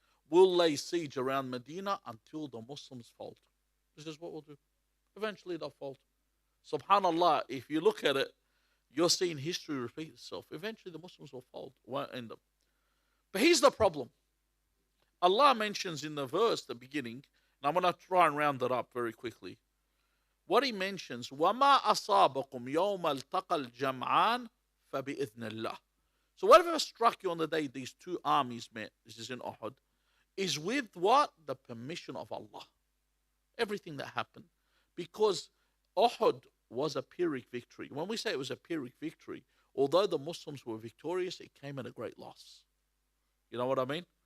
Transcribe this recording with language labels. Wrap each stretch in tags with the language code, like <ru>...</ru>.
<en>We'll lay siege around Medina until the Muslims fold. This is what we'll do. Eventually they'll fold. Subhanallah, if you look at it, you're seeing history repeat itself. Eventually the Muslims will fold. Won't end up. But here's the problem. Allah mentions in the verse, the beginning, and I'm going to try and round it up very quickly. What he mentions,</en> <ar>وَمَا أَصَابَكُمْ يَوْمَ الْتَقَى الْجَمْعَانِ فَبِإِذْنِ اللَّهِ.</ar> <en>So whatever struck you on the day these two armies met, this is in Uhud, is with what? The permission of Allah. Everything that happened. Because Uhud was a Pyrrhic victory. When we say it was a Pyrrhic victory, although the Muslims were victorious, it came at a great loss. You know what I mean?</en>